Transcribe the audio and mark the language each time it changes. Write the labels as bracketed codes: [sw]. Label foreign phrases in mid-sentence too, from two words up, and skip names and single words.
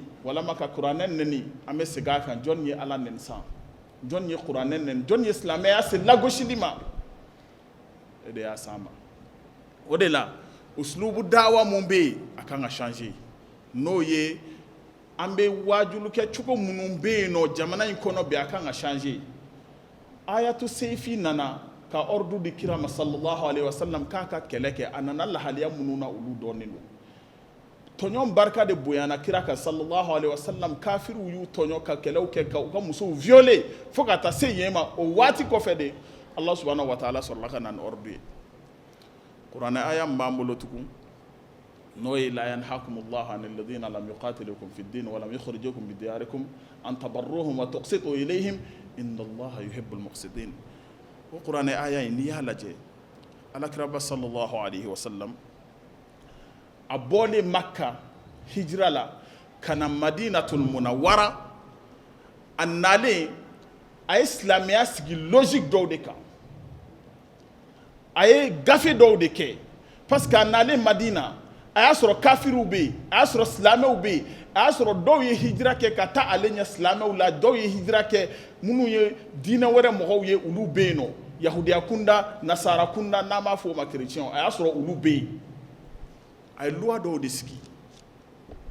[bm] walama ka kuranɛ neni an bɛ segin a kan jɔn ye ala neni san jɔn ye kuranɛ neni jɔn ye silamɛya se lagosili ma e de y'a san ma o de la uslubu dawa mun bɛ yen a kan ka changer n'o ye an bɛ wajulu kɛ cogo minnu bɛ yen nɔ jamana in kɔnɔ bi a kan ka changer [ar] آية السيف [bm] nana ka ordre di kira ma [ar] صلى الله عليه وسلم [bm] k'a ka kɛlɛ kɛ a nana lahaliya minnu na olu dɔɔnin don tɔɲɔn barika de bonyana kira kan [ar] صلى الله عليه وسلم [bm] kafiriw y'u tɔɲɔ ka kɛlɛw kɛ ka u ka musow violer fo ka taa se yen ma o waati kɔfɛ de Allah [ar] سبحانه وتعالى [bm] sɔrɔla ka na ni ordre ye kuranɛ aya min b'an bolo tugun n'o ye [ar] لا ينهاكم الله عن الذين لم يقاتلوكم في الدين ولم يخرجوكم من دياركم أن تبروهم وتقسطوا إليهم إن الله يحب المقسطين [bm] o kuranɛ aya in n'i y'a lajɛ alakira ba [ar] صلى الله عليه وسلم [bm] a bɔlen Makka hijira la ka na Madinatul Munawwara a nalen a ye silamɛya sigi logique dɔw de kan a ye gafe dɔw de kɛ [fr] parce que [bm] a nalen Madina a y'a sɔrɔ kafiriw bɛ yen a y'a sɔrɔ silamɛw bɛ yen a y'a sɔrɔ dɔw ye hijira kɛ ka taa ale ɲɛ silamɛw la dɔw ye hijira kɛ minnu ye diinɛ wɛrɛ mɔgɔw ye olu bɛ yen nɔ yahudiya kunda nasara kunda n'an b'a fɔ o ma chrétien a y'a sɔrɔ olu bɛ yen a ye loi dɔw de sigi